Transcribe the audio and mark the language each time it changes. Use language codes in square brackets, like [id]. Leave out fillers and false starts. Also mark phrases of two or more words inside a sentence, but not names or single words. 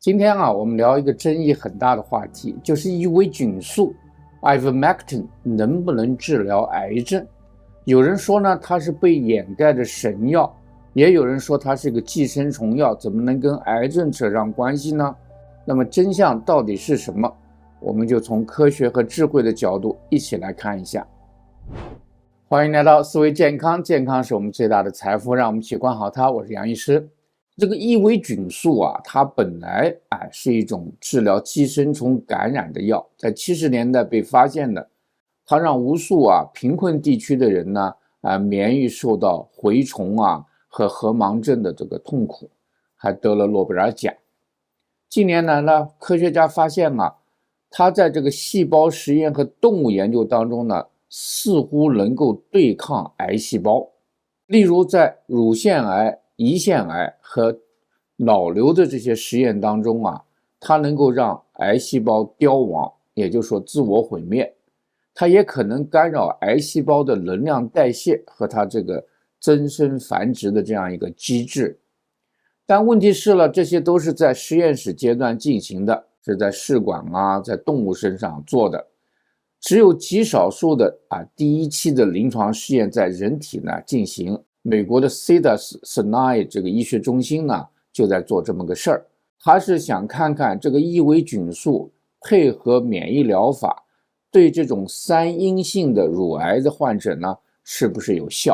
[zh] 今天我們聊一個爭議很大的話題，就是伊維菌素 Ivermectin 能不能治療癌症？有人說呢，它是被掩蓋的神藥，也有人說它是個寄生蟲藥，怎麼能跟癌症扯上關係呢？那麼真相到底是什麼？我們就從科學和智慧的角度一起來看一下。歡迎來到思維健康，健康是我們最大的財富，讓我們一起管好它。我是杨醫師。這個伊維菌素它本來是一种治療寄生虫感染的药，在70年代被發現的，它讓無数貧困地區的人呢免疫受到蛔蟲和核盲症的這個痛苦，還得了諾貝爾獎。近年來呢，科學家發現它在這個細胞實驗和動物研究當中呢，似乎能夠對抗癌細胞。例如在乳腺癌、胰腺癌和腦瘤的這些實驗當中它能夠讓癌細胞凋亡，也就是說自我毀滅。它也可能干擾癌細胞的能量代謝和它這個增生繁殖的這樣一個機制。但問題是了，這些都是在實驗室階段進行的，是在試管在動物身上做的。只有極少数的第一期的臨床試驗在人體呢进行。美國的 Cedars-Sinai 这個醫學中心呢就在做這麼個事兒，他是想看看這個伊維菌素配合免疫療法對這種3陰性的乳癌的患者呢是不是有效。